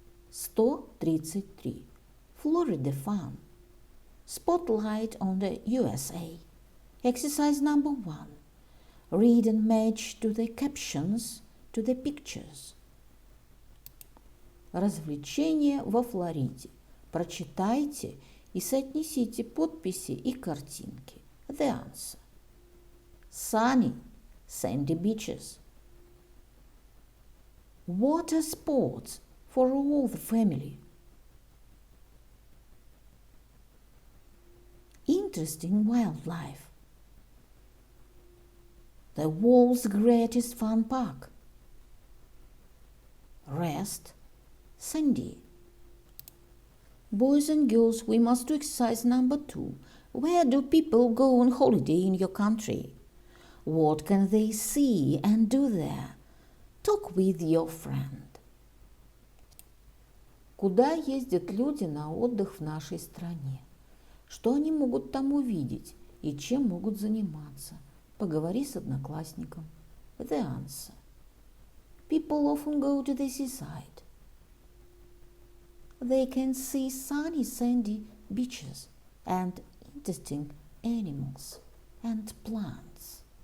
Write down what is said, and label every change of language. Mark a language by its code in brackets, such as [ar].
[en] 133. Florida fun. Spotlight on the USA. Exercise number 1. Read and match to the captions to the pictures. [ru] Развлечения во Флориде. Прочитайте и соотнесите подписи и картинки. [en] The answer. Sunny, sandy beaches. Water sports for all the family. Interesting wildlife. The world's greatest fun park. Rest, sandy. Boys and girls, we must do exercise number 2. Where do people go on holiday in your country? What can they see and do there? Talk with your friend. [ru] Куда ездят люди на отдых в нашей стране? Что они могут там увидеть и чем могут заниматься? Поговори с одноклассником. [en] The answer. People often go to the seaside. They can see sunny, sandy beaches and interesting animals and plants.